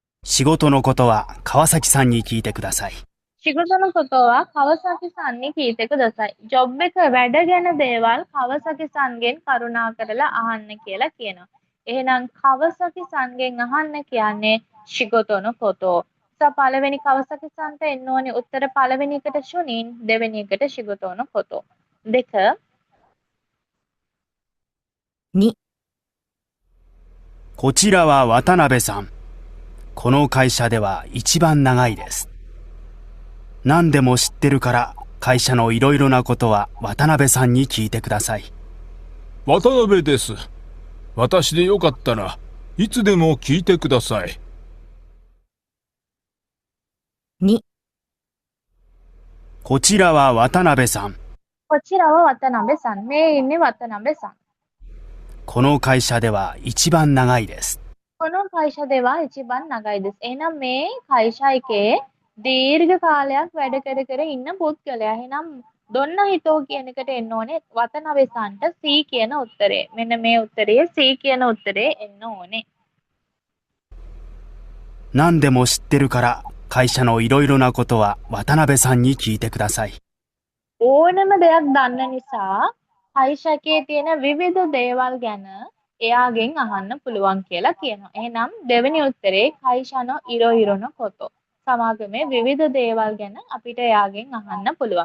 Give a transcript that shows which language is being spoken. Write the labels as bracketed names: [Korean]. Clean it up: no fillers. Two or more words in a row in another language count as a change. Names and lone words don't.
[Japanese] 仕事のことは川崎さんに聞いてください。仕事のことは川崎さんに聞いてください. [Sinhala] ජොබ් එක වැඩ ගැන දේවල් කවසකි සන්ගෙන් කරුණා කරලා අහන්න කියලා කියනවා. එහෙනම් කවසකි සන්ගෙන් අහන්න කියන්නේ [Japanese] 仕事のこと. [Sinhala] පළවෙනි කවසකි සන්ට එන්න ඕනේ උත්තර පළවෙනි එකට ශුනින් දෙවෙනි එකට [Japanese] 仕事のこと. [Sinhala] දෙක [Japanese] 2、こちらは渡辺さん。この会社では一番長いです。何でも知ってるから会社のいろいろなことは渡辺さんに聞いてください。渡辺です。私でよかったらいつでも聞いてください。 2、こちらは渡辺さん。こちらは渡辺さん. [Sinhala] මේ ඉන්නේ 渡辺さん. [Japanese] この会社では一番長いです。この会社では一番長いです. [Sinhala] එහෙනම් මේ 会社 එකේ දීර්ඝ කාලයක් වැඩ කර කර ඉන්න පුද්ගලයා. එහෙනම් [Japanese] どんな人 [Sinhala] කියන එකට එන්න ඕනේ වතනබේ සන්ට C කියන උත්තරේ. මෙන්න මේ උත්තරේ C කියන උත්තරේ එන්න ඕනේ. [Japanese] 何でも知ってるから会社のいろいろなことは渡辺さんに聞いてください。 [Sinhala] ඕනම දෙයක් දන්න නිසා කයිෂකේ තියෙන විවිධ දේවල් ගැන එයාගෙන් අහන්න පුළුවන් කියලා කියනවා. එහෙනම් දෙවෙනි උත්තරේ [Japanese] 会社のいろいろなこと. [Sinhala] සමාගමේ විවිධ දේවල් ගැන අපිට එයාගෙන් අහන්න පුළුවන්.